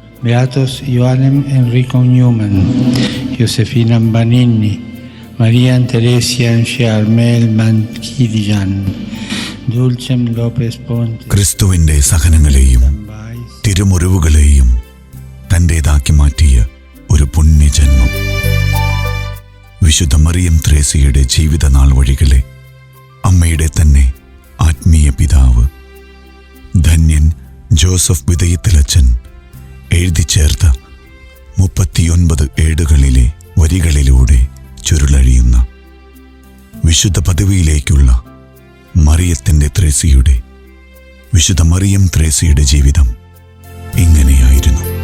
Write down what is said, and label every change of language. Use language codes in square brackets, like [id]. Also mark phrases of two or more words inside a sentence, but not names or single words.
[la] Beatos Ioannem Enrico Newman, Josefina Banini, Marian Teresia Charmel Mankidian, Dulcem Lopez Ponte. [ml] ക്രിസ്തുവിൻ്റെ സഹനങ്ങളെയും തിരുമുറിവുകളെയും തൻ്റേതാക്കി മാറ്റിയ ഒരു പുണ്യജന്മം. വിശുദ്ധ മറിയം ത്രേസ്യയുടെ ജീവിതനാൾ വഴികളെ അമ്മയുടെ തന്നെ ആത്മീയ പിതാവ് ധന്യൻ ജോസഫ് വിതയത്തിലച്ചൻ എഴുതി ചേർത്ത 39 ഏടുകളിലെ വരികളിലൂടെ ചുരുളഴിയുന്ന വിശുദ്ധ പദവിയിലേക്കുള്ള വിശുദ്ധ മറിയം ത്രേസ്യയുടെ ജീവിതം ഇങ്ങനെയായിരുന്നു.